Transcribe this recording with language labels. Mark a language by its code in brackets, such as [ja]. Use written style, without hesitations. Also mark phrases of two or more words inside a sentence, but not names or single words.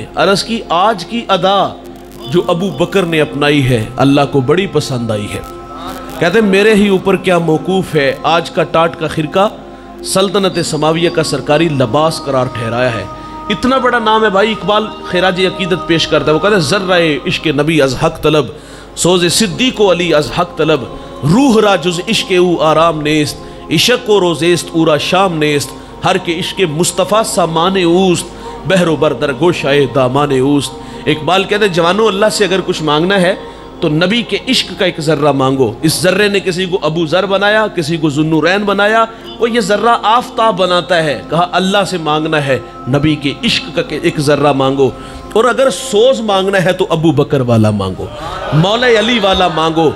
[ur] عرض کی آج کی ادا جو ابو بکر نے اپنائی ہے اللہ کو بڑی پسند آئی ہے۔ کہتے ہیں میرے ہی اوپر کیا موقوف ہے، آج کا ٹاٹ کا خرقہ سلطنت سماویہ کا سرکاری لباس قرار ٹھہرایا ہے۔ اتنا بڑا نام ہے بھائی، اقبال خراج عقیدت پیش کرتا ہے، وہ کہتا ہے [fa] ذرہ عشق نبی از حق طلب، سوز صدیق و علی از حق طلب، روح را جز عشق او آرام نیست، عشق و روزیست او را شام نیست، ہر کے عشق مصطفیٰ سامان اوست، بحر و بر در گوشائے دامان اوست۔ [ur] اقبال کہتے ہیں جوانوں اللہ سے اگر کچھ مانگنا ہے تو نبی کے عشق کا ایک ذرہ مانگو۔ اس ذرے نے کسی کو ابو ذر بنایا، کسی کو ذوالنورین بنایا، وہ یہ ذرہ آفتاب بناتا ہے۔ کہا اللہ سے مانگنا ہے نبی کے عشق کا ایک ذرہ مانگو، اور اگر سوز مانگنا ہے تو ابو بکر والا مانگو، مولا علی والا مانگو۔